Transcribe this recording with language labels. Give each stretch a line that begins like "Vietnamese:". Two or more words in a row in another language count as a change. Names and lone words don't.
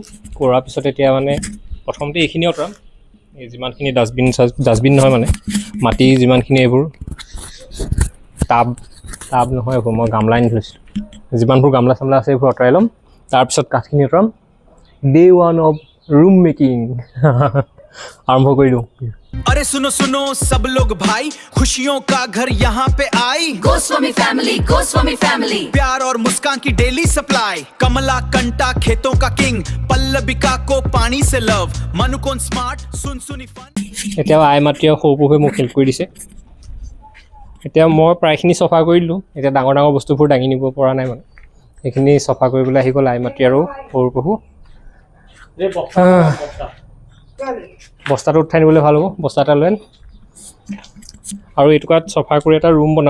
Assamese: কৰাৰ পিছত এতিয়া মানে প্ৰথমতে এইখিনি আঁতৰাম। এই যিমানখিনি ডাষ্টবিন নহয় মানে মাটি যিমানখিনি এইবোৰ টাব নহয়, এইবোৰ মই গামলা আনি থৈছিলোঁ। যিমানবোৰ গামলা চামলা আছে এইবোৰ আঁতৰাই ল'ম। তাৰপিছত কাঠখিনি আঁতৰাম।
English: day 1 of room making
Assamese: আৰম্ভ কৰি দিওঁ।
Hindi: अरे सुनो सुनो सब लोग भाई, खुशियों का घर यहाँ पे आई। गोस्वामी फैमिली प्यार और मुस्कान की
English: daily supply.
Hindi: कमला कंटा खेतों का किंग, पल्लविका को पानी से लव। मनुकोन स्मार्ट सुनसुनी फन।
Assamese: এতিয়া আই মাতৃয়ে সৰু পহুৱে মোক হেল্প কৰি দিছে। এতিয়া মই প্ৰায়খিনি চফা কৰি দিলোঁ। এতিয়া ডাঙৰ ডাঙৰ বস্তুবোৰ দাঙি নিব পৰা নাই মানে, সেইখিনি চফা কৰিবলৈ আহি গ'ল আই মাতৃ আৰু সৰু পহু। বস্তাটো উঠাই নিবলৈ ভাল হ'ব, বস্তা এটা লৈ আৰু এইটুকুৰাত চফা কৰি এটা ৰুম বনাম।